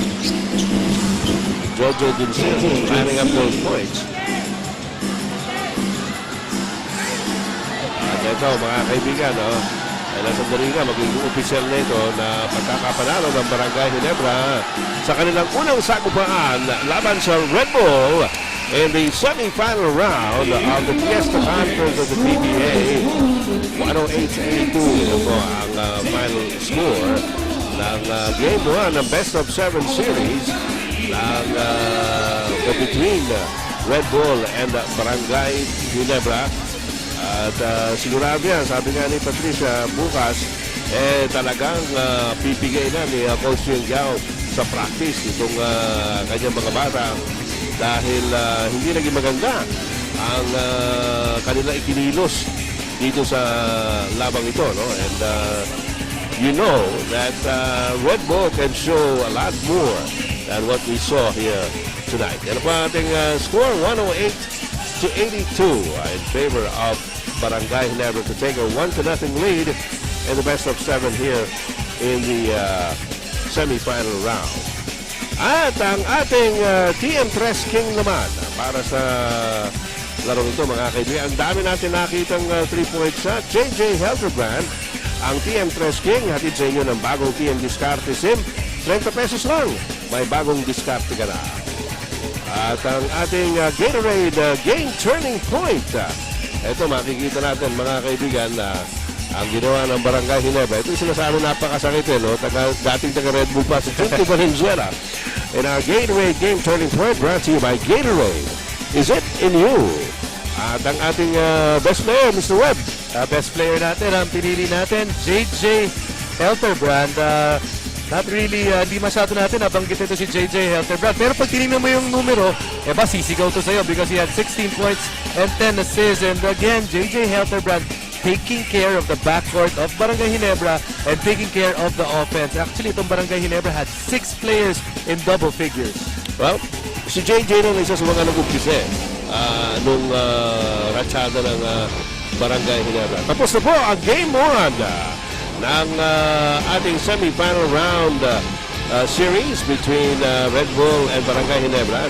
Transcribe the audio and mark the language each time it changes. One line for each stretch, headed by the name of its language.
English: Jojo Duncil lining up those points.
Filipino: At ito mga kaibigan, ay nasandali na magiging opisyal na ito na pagkakapanalo ng Barangay Ginebra sa kanilang unang sagupaan laban sa Red Bull
English: in the semi-final round of the Fiesta Conference of the PBA.
Filipino: 108-82 po ang final score ng Game 1 ng Best of 7 Series ng between Red Bull and Barangay Ginebra. At sigurado yan, sabi nga ni Patricia, bukas talagang pipigay na ni Coach Yang Giao sa practice itong kanyang mga bata dahil hindi naging maganda ang kanila ikinilos dito sa labang ito, no?
English: And you know that Red Bull can show a lot more than what we saw here tonight.
Filipino: Ano pa ating score?
English: 108-82 in favor of Barangay Ginebra to take a 1-0 lead in the best of 7 here in the semi-final round.
Filipino: At ang ating TM Tres King naman para sa laro ito mga kaibigan. Ang dami natin nakitang 3-point shot. JJ Helterbrand, ang TM Tres King, hatid sa inyo ng bagong TM Discarte SIM. 30 pesos lang. May bagong diskarte ka na. At ang ating Gatorade Game Turning Point. Ito makikita natin mga kaibigan na ang ginawa ng Barangay Ginebra. Ito yung sinasabi napakasakit no? Dating taga Red Bull pa sa Chinty Valenzuela.
English: And our Gatorade Game Turning Point brought to you by Gatorade. Is it in you?
Filipino: At ang ating
English: best player, Mr. Webb.
Filipino: Best player natin, ang pinili natin, JJ Helterbrand.
English: Not really,
Filipino: di masyado natin nabanggit ito si JJ Helterbrand. Pero pag tinignan mo yung numero, sisigaw to sa'yo
English: because he had 16 points and 10 assists. And again, JJ Helterbrand taking care of the backcourt of Barangay Ginebra and taking care of the offense.
Filipino: Actually, itong Barangay Ginebra
English: had 6 players in double figures.
Filipino: Well, si JJ nung isa sa mga nag-umpisa nung ratsada ng Barangay Ginebra. Tapos na po ang Game 1 ng ating semi-final round series
English: between Red Bull and Barangay Ginebra.